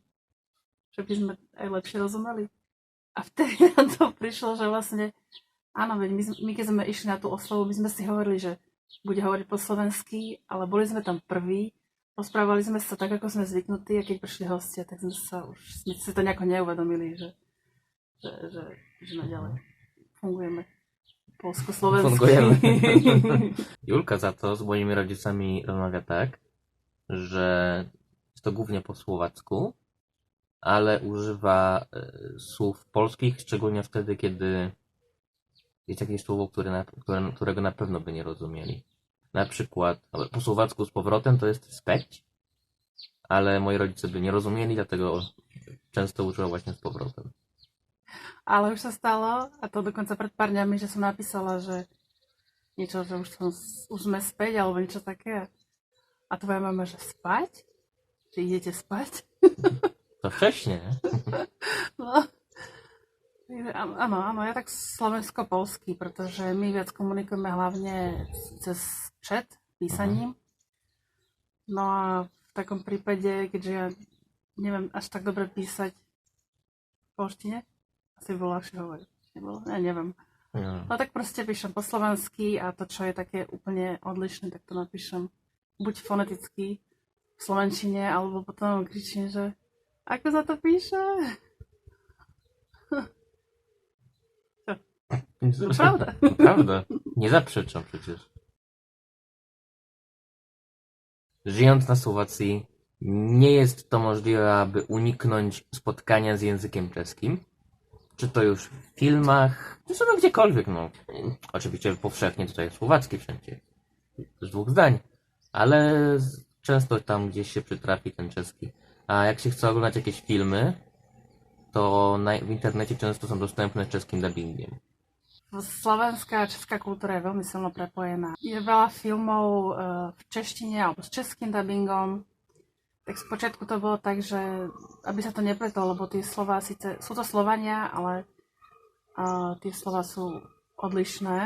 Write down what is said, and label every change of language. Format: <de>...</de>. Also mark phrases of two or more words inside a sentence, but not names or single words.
<sk>Že by sme aj lepšie rozumeli. A vtedy na to prišlo, že vlastne, áno, my keď sme išli na tú oslavu, my sme si hovorili, že bude hovoriť po slovensky, ale boli sme tam prví, rozprávali sme sa tak, ako sme zvyknutí a keď prišli hostia, tak sme si to nejako neuvedomili, že naďalej fungujeme polsko-slovensky.</sk> <pl>Fungujemy. Julka za to z moimi rodzicami rozmawia tak, że jest to głównie po słowacku, ale używa słów polskich, szczególnie wtedy, kiedy jest jakieś słowo, którego na pewno by nie rozumieli. Na przykład po słowacku z powrotem to jest speć, ale moi rodzice by nie rozumieli, dlatego często użyła właśnie z powrotem.</pl> <sk>Ale už sa stalo, a to dokonca pred pár dňami, že som napísala, že niečo, že už sme späť, alebo niečo také. A tvoja mama, že spať? Že idete spať?</sk> <pl>To wcześniej, nie? No.</pl> <sk>Áno, ja tak slovensko-polský, pretože my viac komunikujeme hlavne cez chat, písaním. No a v takom prípade, keďže ja neviem až tak dobre písať v polštine, asi bolo ľahšie hovoriť. Nebolo? Ja neviem. No. No tak proste píšem po slovensky a to, čo je také úplne odlišné, tak to napíšem buď foneticky v slovenčine, alebo potom kričím, že ako sa to píše?</sk> <pl>No prawda. Prawda. Nie zaprzeczam przecież. Żyjąc na Słowacji, nie jest to możliwe, aby uniknąć spotkania z językiem czeskim. Czy to już w filmach, czy sobie gdziekolwiek, no. Oczywiście powszechnie tutaj słowacki wszędzie. Z dwóch zdań. Ale często tam gdzieś się przytrafi ten czeski. A jak się chce oglądać jakieś filmy, to w internecie często są dostępne z czeskim dubbingiem.</pl> <sk>Slovenská a česká kultúra je veľmi silno prepojená. Je veľa filmov v češtine alebo s českým dubbingom. Tak spočiatku to bolo tak, že aby sa to nepletlo, lebo tie slova síce sú to Slovania, ale tie slova sú odlišné.</sk>